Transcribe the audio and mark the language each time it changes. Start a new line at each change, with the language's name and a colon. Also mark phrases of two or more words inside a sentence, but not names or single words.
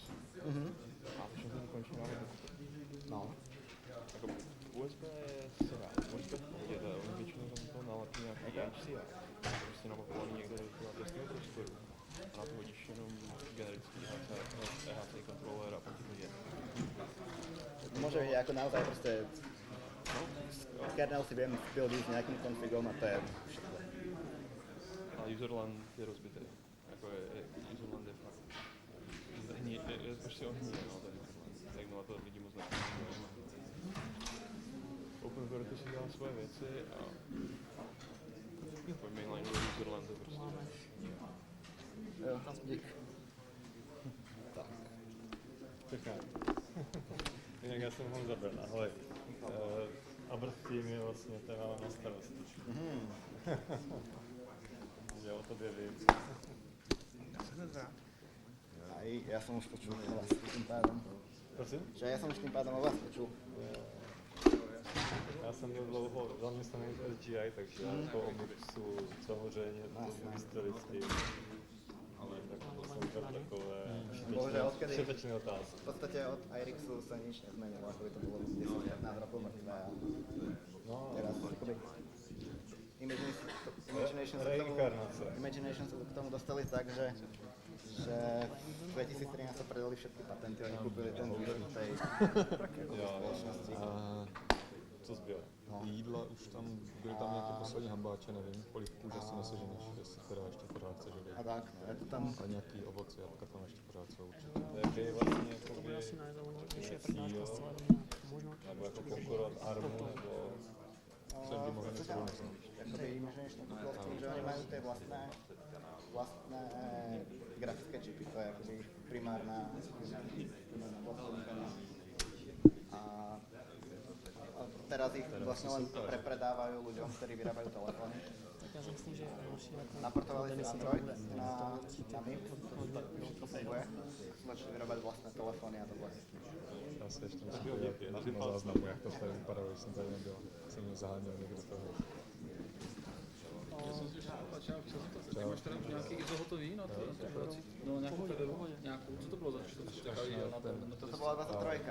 Czech: A začal jsem konečně dávat No. jako USB se dá, USB v pohodě, ale oni většinou tam toho nalepí nějaký HCI. Prostě napakovaný někde do toho testního prostoru. A na to hodíš jenom generický HC kontroler a pak ti to je.
Slovak: Môže byť ako naozaj proste kernel si viem buildiť s nejakým configom a to je všetko. A userland je rozbitý.
Czech: Jako userland je fakt prostě on hníje, no, ten userland. Tak no a to lidi moc nepoužívají. OpenVRT si dělá svoje věci a tvoj
English: mainline userland
Czech: je prostě. Jo, dík. Tak. Čekaj. Jinak já jsem ho zabil, ahoj. Abrt Team je vlastně ten mám na starosti. Já o tobě vím.
Slovak: Aj ja som už počul o vás tým pádom. Prosím? Že ja som už tým pádom o vás počul.
Czech: Já jsem byl dlouho zaměstnaný v SGI, takže jako o MIPSu samozřejmě to historicky. Ale tak to jsou to takové všetečné otázky.
Slovak: V podstate od Irixu sa nič nezmenilo, ako by to bolo 10-15 rokov mŕtvé. No, Teraz akoby Imagination sa k tomu dostali tak, že v 2013 sa predali všetky patenty, oni kúpili ten zvyšok tej spoločnosti.
Czech: Co zbylo? No. Jídla už tam, byly tam nějaké poslední hambáče, nevím, kolik kůže si neseženeš, jestli teda ještě pořád chceš hodit. A tak, je to tam... A nějaký ovoce, jablka tam ještě pořád jsou určitě. Takže je vlastně To bude asi nejzajímavější přednáška z celé možná. nebo jako konkurovat Armu, nebo... Co by mohli něco domyslet?
Slovak: Jakoby Imagination kúpil s tým, že oni majú tie vlastné grafické čipy, to je akoby primárna platforma. A teraz ich vlastne len prepredávajú ľuďom, ktorí vyrábajú telefóny.
Czech: Tak já si myslím, že naši jako
Slovak: Naportovali si Android na MIPS, to funguje, začali vyrábať vlastné telefóny a to vlastne.
Czech: Já se ještě musím podívat na záznamu, jak to tady vypadalo, když jsem tady nebyl. Jsem mě zaháněl někdo z toho. Máš teda už nějaký ISO hotový na tu práci? No nějakou Fedoru? Nějakou? Co to bylo za co jsi čekali na ten? To byla 23.